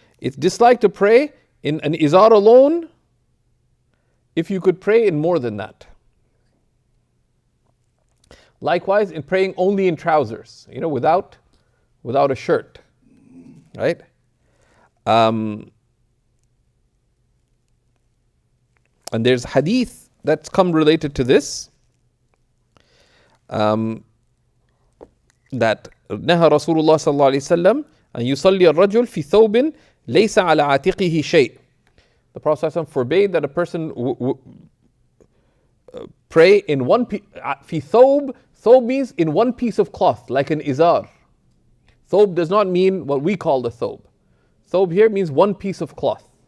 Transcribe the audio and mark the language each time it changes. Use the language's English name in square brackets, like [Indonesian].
[English] It's disliked to pray in an izar alone if you could pray in more than that. Likewise, in praying only in trousers, without a shirt, right? And there's hadith that's come related to this, that [Arabic] نهى رسول الله صلى الله عليه وسلم أن يصلي الرجل في ثوب ليس على عاتقه شيء. [English] The Prophet ﷺ forbade that a person pray in one piece. [Arabic] في ثوب, [English] ثوب means in one piece of cloth, like an izar. Thobe does not mean what we call the thobe. Thobe here means one piece of cloth.